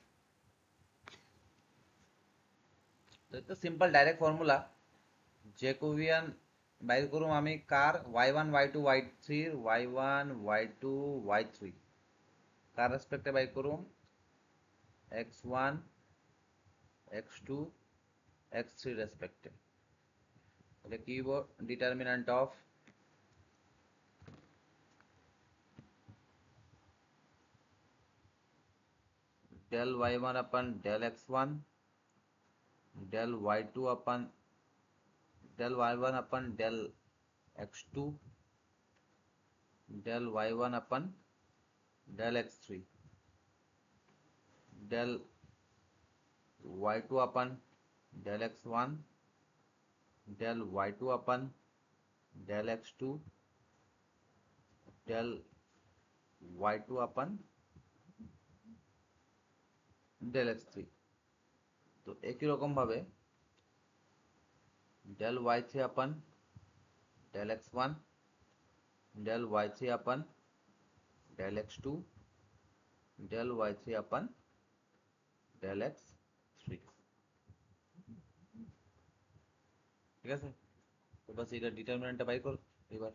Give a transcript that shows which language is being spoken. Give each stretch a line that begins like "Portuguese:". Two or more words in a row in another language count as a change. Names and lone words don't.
Bangla: তো এটা
English: simple direct formula, Jacobian
Bangla: বাইর করুম আমি কার y1 y2 y3 y1 y2 y3 কার রেসপেক্টে বাইর করুম x1 x2 x3 রেসপেক্টে। এটা কি হইব?
English: determinant of del y1 upon del x1 del y2 upon del y1 upon del x2 del y1 upon del x3 del y2 upon del x1 del y2 upon del x2 del y2 upon del x3।
Bangla: তো একই রকম ভাবে
English: del y3 upon del x1 del y3 upon del x2 del y3 upon del x3।
Bangla: ঠিক আছে, তো বাস এটা ডিটারমিনেন্টটা বাই কর এবার।